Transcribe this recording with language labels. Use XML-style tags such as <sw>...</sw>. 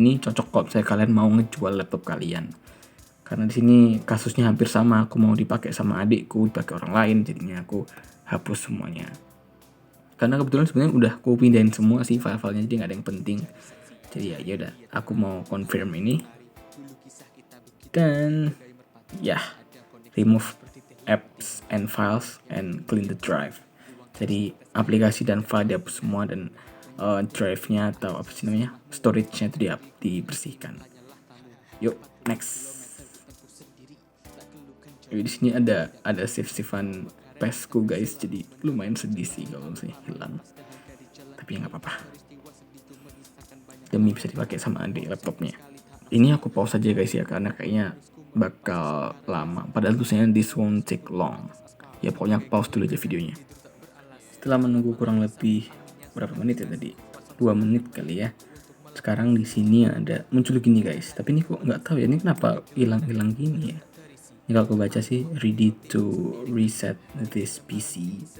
<id>Ini cocok kalau misalnya kalian mau ngejual laptop kalian. Karena di sini kasusnya hampir sama, aku mau dipakai sama adikku, dipakai orang lain, jadinya aku hapus semuanya. Karena kebetulan sebenarnya udah aku pindahin semua sih file-filenya, jadi nggak ada yang penting. Jadi ya udah, aku mau confirm ini. Dan</id> <en>remove apps and files and clean the drive.</en> <id>Jadi aplikasi dan file dihapus semua dan drive-nya atau apa sih namanya, storage-nya itu dibersihkan. Yuk, next. Di sini ada save-savean pesku guys, jadi lumayan sedih sih kalau misalnya hilang. Tapi ya nggak apa-apa. Demi bisa dipakai sama adik laptopnya. Ini aku pause aja guys ya, karena kayaknya bakal lama. Padahal tulisannya</id> <en>this won't take long.</en> <id>Ya pokoknya aku pause dulu aja videonya. Setelah menunggu kurang lebih berapa menit ya tadi? 2 menit kali ya. Sekarang di sini ada muncul gini guys, tapi ini kok nggak tahu ya ini kenapa hilang gini ya. Ini kalau aku baca sih</id> <en>ready to reset this PC.</en>